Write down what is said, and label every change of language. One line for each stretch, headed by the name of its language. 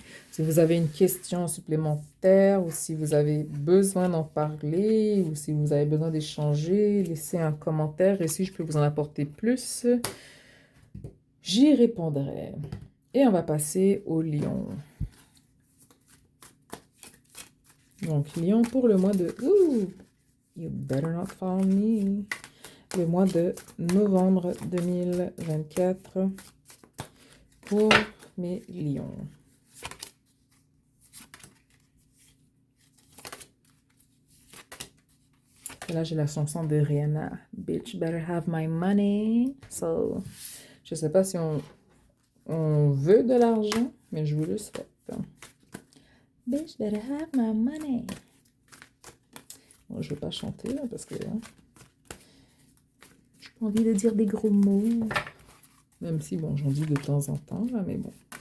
French: Si vous avez une question supplémentaire ou si vous avez besoin d'en parler ou si vous avez besoin d'échanger, laissez un commentaire et si je peux vous en apporter plus, j'y répondrai. Et on va passer au lion. Donc, lion pour le mois de...
English: Ooh, you better not fall me.
French: Le mois de novembre 2024 pour mes lions. Et là, j'ai la chanson de Rihanna.
English: Bitch better have my money.
French: So, je sais pas si on veut de l'argent, mais je vous le souhaite.
English: Bitch better have my money.
French: Bon, je vais pas chanter là, parce que hein, je pas envie de dire des gros mots. Même si, bon, j'en dis de temps en temps, là, mais bon.